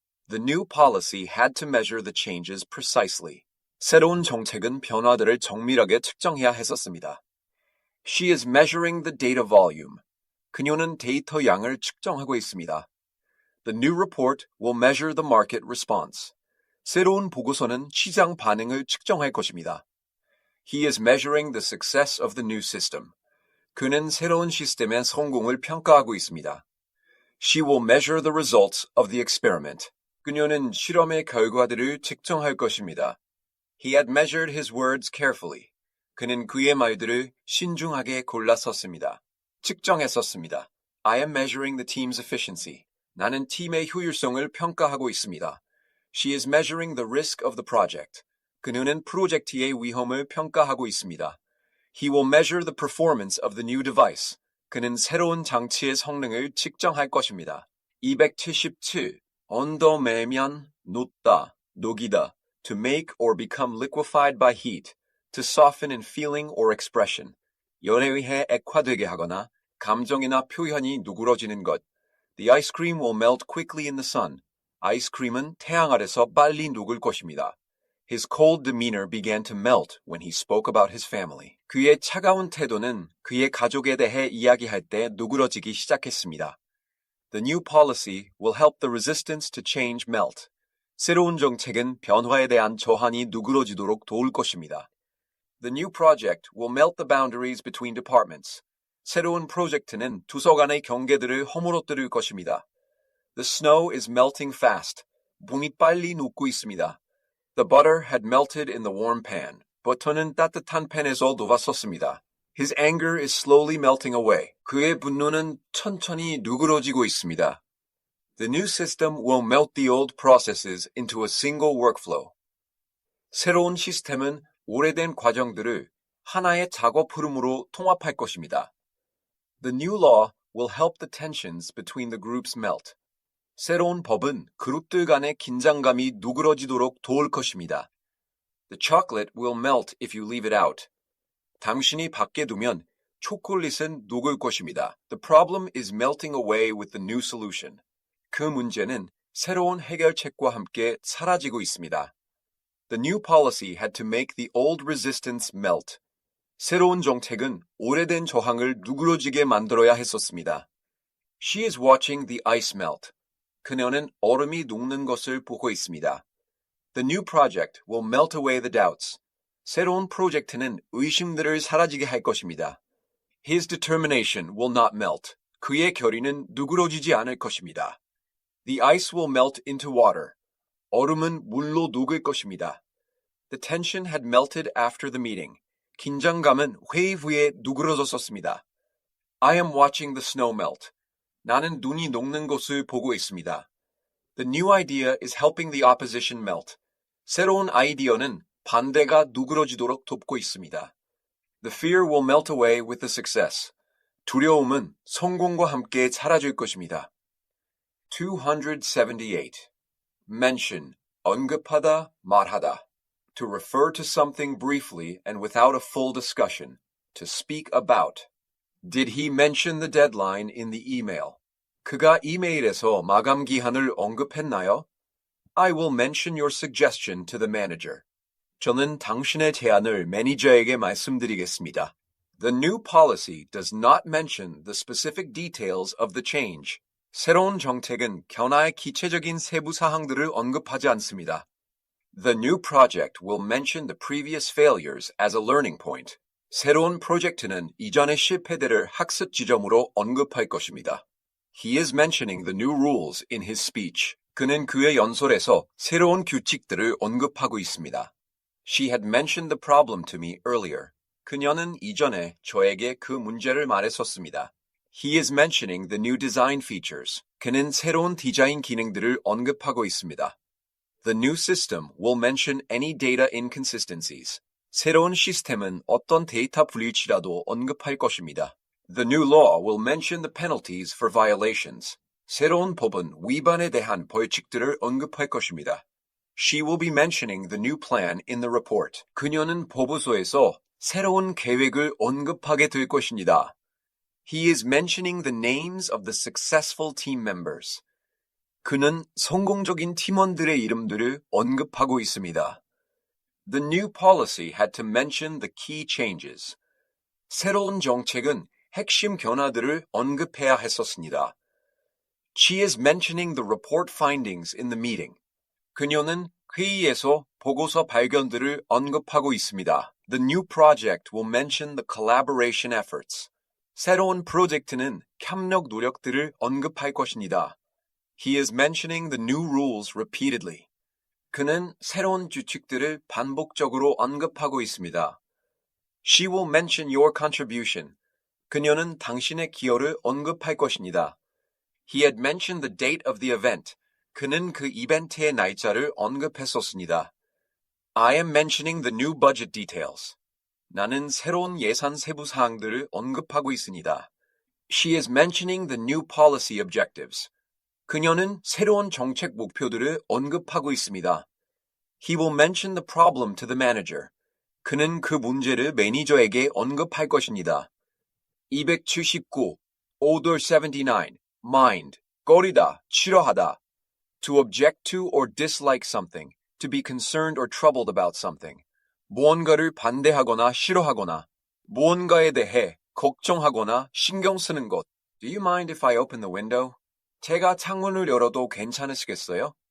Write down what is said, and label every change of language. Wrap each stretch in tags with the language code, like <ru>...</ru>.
<en>The new policy had to measure the changes precisely.</en> <ko>새로운 정책은 변화들을 정밀하게 측정해야 했었습니다.</ko> <en>She is measuring the data volume.</en> <ko>그녀는 데이터 양을 측정하고 있습니다.</ko> <en>The new report will measure the market response.</en> <ko>새로운 보고서는 시장 반응을 측정할 것입니다.</ko> <en>He is measuring the success of the new system.</en> <ko>그는 새로운 시스템의 성공을 평가하고 있습니다.</ko> <en>She will measure the results of the experiment.</en> <ko>그녀는 실험의 결과들을 측정할 것입니다.</ko> <en>He had measured his words carefully.</en> <ko>그는 그의 말들을 신중하게 골랐었습니다. 측정했었습니다.</ko> <en>I am measuring the team's efficiency.</en> <ko>나는 팀의 효율성을 평가하고 있습니다.</ko> <en>She is measuring the risk of the project.</en> <ko>그녀는 프로젝트의 위험을 평가하고 있습니다.</ko> <en>He will measure the performance of the new device.</en> <ko>그는 새로운 장치의 성능을 측정할 것입니다. 277. 언더매면, 녹다, 녹이다.</ko> <en>To make or become liquefied by heat. To soften in feeling or expression.</en> <ko>열에 의해 액화되게 하거나 감정이나 표현이 누그러지는 것.</ko> <en>The ice cream will melt quickly in the sun.</en> <ko>아이스크림은 태양 아래서 빨리 녹을 것입니다.</ko> <en>His cold demeanor began to melt when he spoke about his family.</en> <ko>그의 차가운 태도는 그의 가족에 대해 이야기할 때 누그러지기 시작했습니다.</ko> <en>The new policy will help the resistance to change melt.</en> <ko>새로운 정책은 변화에 대한 저항이 누그러지도록 도울 것입니다.</ko> <en>The new project will melt the boundaries between departments.</en> <ko>새로운 프로젝트는 부서 간의 경계들을 허물어뜨릴 것입니다.</ko> <en>The snow is melting fast.</en> <ko>붕이 빨리 녹고 있습니다.</ko> <en>The butter had melted in the warm pan.</en> <ko>버터는 따뜻한 팬에서 녹았었습니다.</ko> <en>His anger is slowly melting away.</en> <ko>그의 분노는 천천히 누그러지고 있습니다.</ko> <en>The new system will melt the old processes into a single workflow.</en> <ko>새로운 시스템은 오래된 과정들을 하나의 작업 흐름으로 통합할 것입니다.</ko> <en>The new law will help the tensions between the groups melt.</en> <ko>새로운 법은 그룹들 간의 긴장감이 누그러지도록 도울 것입니다.</ko> <en>The chocolate will melt if you leave it out.</en> <ko>당신이 밖에 두면 초콜릿은 녹을 것입니다.</ko> <en>The problem is melting away with the new solution.</en> <ko>그 문제는 새로운 해결책과 함께 사라지고 있습니다.</ko> <en>The new policy had to make the old resistance melt.</en> <ko>새로운 정책은 오래된 저항을 누그러지게 만들어야 했었습니다.</ko> <en>She is watching the ice melt.</en> <ko>그녀는 얼음이 녹는 것을 보고 있습니다.</ko> <en>The new project will melt away the doubts.</en> <ko>새로운 프로젝트는 의심들을 사라지게 할 것입니다.</ko> <en>His determination will not melt.</en> <ko>그의 결의는 누그러지지 않을 것입니다.</ko> <en>The ice will melt into water.</en> <ko>얼음은 물로 녹을 것입니다.</ko> <en>The tension had melted after the meeting.</en> <ko>긴장감은 회의 후에 누그러졌었습니다.</ko> <en>I am watching the snow melt.</en> <ko>나는 눈이 녹는 것을 보고 있습니다.</ko> <en>The new idea is helping the opposition melt.</en> <ko>새로운 아이디어는 반대가 누그러지도록 돕고 있습니다.</ko> <en>The fear will melt away with the success.</en> <ko>두려움은 성공과 함께 사라질 것입니다. 278. Mention, 언급하다, 말하다.</ko> <en>To refer to something briefly and without a full discussion. To speak about. Did he mention the deadline in the email?</en> <ko>그가 이메일에서 마감 기한을 언급했나요?</ko> <en>I will mention your suggestion to the manager.</en> <ko>저는 당신의 제안을 매니저에게 말씀드리겠습니다.</ko> <en>The new policy does not mention the specific details of the change.</en> <ko>새로운 정책은 변화의 기체적인 세부 사항들을 언급하지 않습니다.</ko> <en>The new project will mention the previous failures as a learning point.</en> <ko>새로운 프로젝트는 이전의 실패들을 학습 지점으로 언급할 것입니다.</ko> <en>He is mentioning the new rules in his speech.</en> <ko>그는 그의 연설에서 새로운 규칙들을 언급하고 있습니다.</ko> <en>She had mentioned the problem to me earlier.</en> <ko>그녀는 이전에 저에게 그 문제를 말했었습니다.</ko> <en>He is mentioning the new design features.</en> <ko>그는 새로운 디자인 기능들을 언급하고 있습니다.</ko> <en>The new system will mention any data inconsistencies.</en> <ko>새로운 시스템은 어떤 데이터 불일치라도 언급할 것입니다.</ko> <en>The new law will mention the penalties for violations.</en> <ko>새로운 법은 위반에 대한 벌칙들을 언급할 것입니다.</ko> <en>She will be mentioning the new plan in the report.</en> <ko>그녀는 보고서에서 새로운 계획을 언급하게 될 것입니다.</ko> <en>He is mentioning the names of the successful team members.</en> <ko>그는 성공적인 팀원들의 이름들을 언급하고 있습니다.</ko> <en>The new policy had to mention the key changes.</en> <ko>새로운 정책은 핵심 변화들을 언급해야 했었습니다.</ko> <en>She is mentioning the report findings in the meeting.</en> <ko>그녀는 회의에서 보고서 발견들을 언급하고 있습니다.</ko> <en>The new project will mention the collaboration efforts.</en> <ko>새로운 프로젝트는 협력 노력들을 언급할 것입니다.</ko> <en>He is mentioning the new rules repeatedly.</en> <ko>그는 새로운 규칙들을 반복적으로 언급하고 있습니다.</ko> <en>She will mention your contribution.</en> <ko>그녀는 당신의 기여를 언급할 것입니다.</ko> <en>He had mentioned the date of the event.</en> <ko>그는 그 이벤트의 날짜를 언급했었습니다.</ko> <en>I am mentioning the new budget details.</en> <ko>나는 새로운 예산 세부 사항들을 언급하고 있습니다.</ko> <en>She is mentioning the new policy objectives.</en> <ko>그녀는 새로운 정책 목표들을 언급하고 있습니다.</ko> <en>He will mention the problem to the manager.</en> <ko>그는 그 문제를 매니저에게 언급할 것입니다.</ko> <en>279. Order 79. Mind.</en> <ko>꺼리다, 싫어하다.</ko> <en>To object to or dislike something. To be concerned or troubled about something.</en> <ko>무언가를 반대하거나 싫어하거나 무언가에 대해 걱정하거나 신경 쓰는 것.</ko> <en>Do you mind if I open the window?</en> <ko>제가 창문을 열어도 괜찮으시겠어요?</ko>